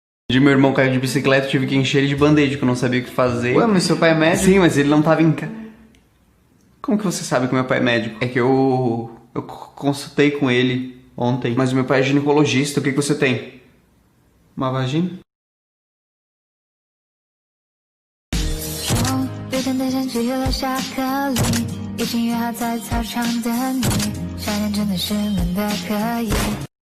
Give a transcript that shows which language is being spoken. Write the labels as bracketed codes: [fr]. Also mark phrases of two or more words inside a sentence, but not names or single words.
[pt] Meu irmão caiu de bicicleta, eu tive que encher ele de band-aid, que eu não sabia o que fazer. Ué, mas seu pai é médico? Sim, mas ele não tava em casa. Como que você sabe que meu pai é médico? É que eu consultei com ele ontem. Mas o meu pai é ginecologista, o que você tem? Uma vagina? [zh] 别等待相聚留下颗粒，已经约好在操场等你，少年真的是冷的可以。